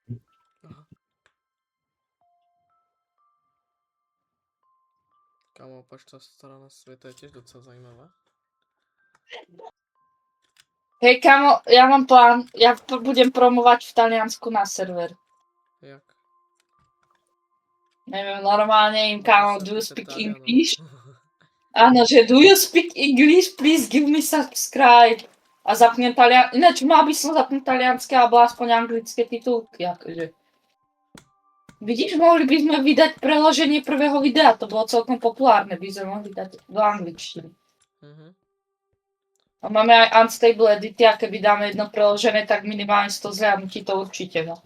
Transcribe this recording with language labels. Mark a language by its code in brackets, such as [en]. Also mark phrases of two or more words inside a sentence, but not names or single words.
[sk] Kámo, opačná strana sveta je tiež docela zaujímavá. Hej kámo, ja mám plán, ja budem promovať v Taliansku na server. Jak? Neviem, normálne im kámo, [en] do you speak English? [sk] Áno, že [en] do you speak English? Please give me subscribe. [sk] A zapnem ináč mal by som zapnúť talianské alebo aspoň anglické titulky, akože. Vidíš, mohli by sme vydať preloženie prvého videa, to bolo celkom populárne, by sme mohli dať do angličtiny. Mhm. A máme aj unstable edity, a keby dáme jedno preložené, tak minimálne 100 zhľadnutí to určite, no.